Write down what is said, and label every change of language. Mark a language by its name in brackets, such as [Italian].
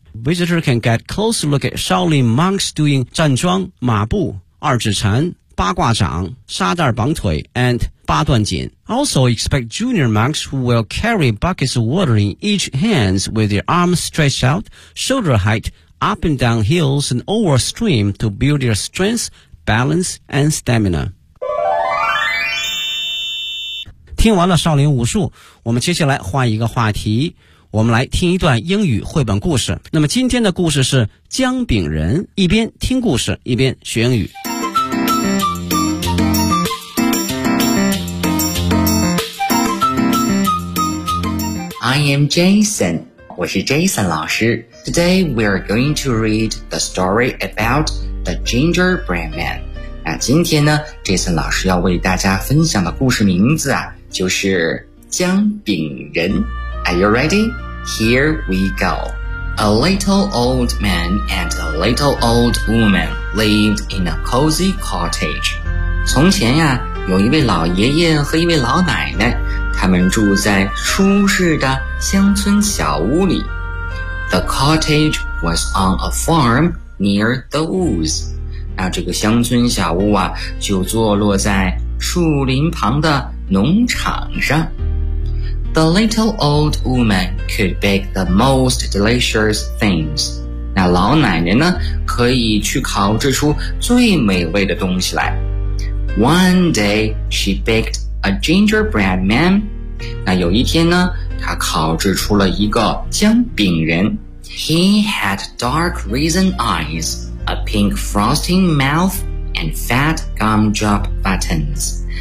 [English] Visitors can get a closer look at Shaolin monks doing [Chinese] 站桩、马步、二指禅、八卦掌、沙袋绑腿 [English] and 八段锦。 Also expect junior monks who will carry buckets of water in each hand with their arms stretched out, shoulder height, up and down hills and over stream to build their strength, balance, and stamina. [Chinese] 听完了少林武术，我们接下来换一个话题，我们来听一段英语绘本故事。那么今天的故事是姜饼人，一边听故事，一边学英语。 [English] I am Jason. [Chinese] 我是 Jason 老师。 [English] Today we are going to read the story about the gingerbread man. [Chinese] 那今天呢 ，Jason 老师要为大家分享的故事名字啊，就是姜饼人。 [English] Are you ready? Here we go. A little old man and a little old woman lived in a cozy cottage. [Chinese] 从前呀，有一位老爷爷和一位老奶奶。他们住在舒适的乡村小屋里。 [English] The cottage was on a farm near the woods. [Chinese] 那这个乡村小屋啊，就坐落在树林旁的农场上。 [English] The little old woman could bake the most delicious things. [Chinese] 那老奶奶呢，可以去烤制出最美味的东西来。 [English] One day, she baked a gingerbread man. [Chinese] 那有一天呢，他烤制出了一个姜饼人。 [English] He had dark raisin eyes, a pink frosting mouth, and fat gumdrop buttons.